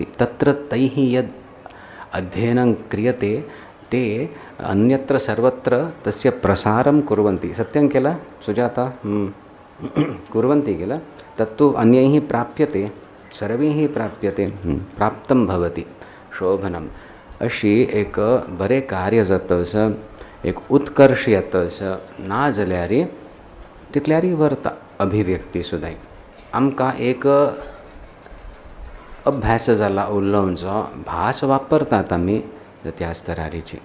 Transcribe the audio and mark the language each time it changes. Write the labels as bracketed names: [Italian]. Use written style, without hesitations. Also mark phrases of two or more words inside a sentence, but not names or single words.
[Sanskrit] तत्र तैः यद् अध्ययनं क्रियते ते अन्यत्र सर्वत्र तस्य प्रसारं कुर्वन्ति। सत्यं किल सुजाता? कुर्वन्ति किल। तत्तु अन्यैः प्राप्यते, सर्वैः प्राप्यते, प्राप्तं भवति, शोभनम् [Konkani] अशी एक बरें कार्य जाता असं एक उत्कर्श येता असं ना जाल्यार तितल्यारी व्हरता अभिव्यक्ती सुद्दां। आमकां एक अभ्यास जाला उलोवचो भास वापरतात आमी त्या स्तरारीची।